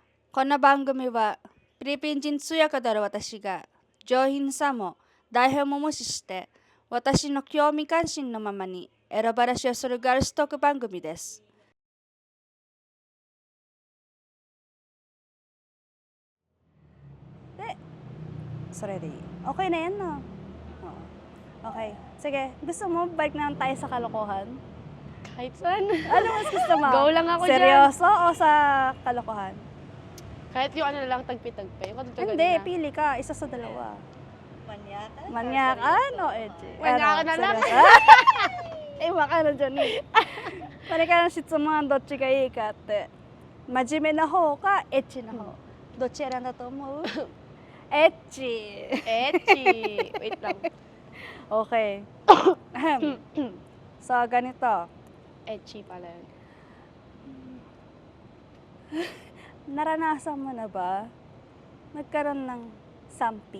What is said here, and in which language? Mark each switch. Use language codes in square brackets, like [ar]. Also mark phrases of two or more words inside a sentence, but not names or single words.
[ja] この番組はフィリピン人通訳である私が上品さも台本も無視して私の興味関心のままにエロ話をするガールストーク番組です。で、それでいい. [tl] Okay na yan, no? Oo. Okay. Sige, gusto mo balik naman tayo sa kalokohan? Kahit saan. Ano mas gusto mo? Go lang ako dyan. Seryoso o sa kalokohan? Kahit yung ano na lang, tagpi-tagpi. Yung katulad Hindi, na. pili ka. Isa sa dalawa. Manyakan? Manyakan o edgy? Manyakan na lang. [ja] わかるじゃんね。これから質問はどっちがいいかって。真面目な方かエッチな方。どっち選んだと思う？エッチ。 [tl] Etchy. Wait lang. Okay. So, ganito. Etchy pala yun. Naranasan mo na ba magkaroon ng sampi?